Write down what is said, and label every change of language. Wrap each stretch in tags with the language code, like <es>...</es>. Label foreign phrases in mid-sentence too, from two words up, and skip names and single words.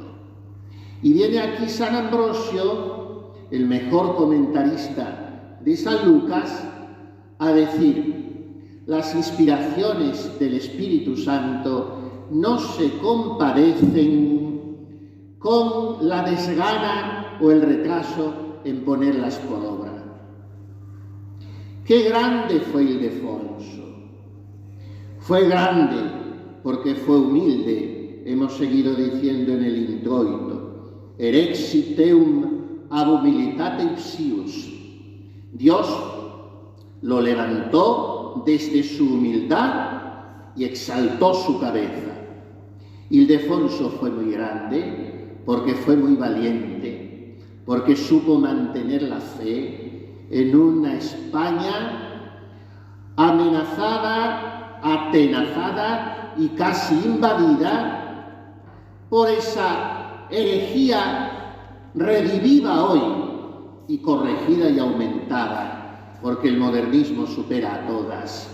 <es>Y viene aquí San Ambrosio, el mejor comentarista de San Lucas, a decir: las inspiraciones del Espíritu Santo no se compadecen con la desgana o el retraso en ponerlas por obra. ¡Qué grande fue Ildefonso! Fue grande porque fue humilde, hemos seguido diciendo en el introito:</es> <la>erexit eum ab humilitate ipsius.</la> <es>Dios lo levantó desde su humildad y exaltó su cabeza. Ildefonso fue muy grande porque fue muy valiente, porque supo mantener la fe en una España amenazada, atenazada y casi invadida por esa herejía redivida hoy y corregida y aumentada, porque el modernismo supera a todas.</es>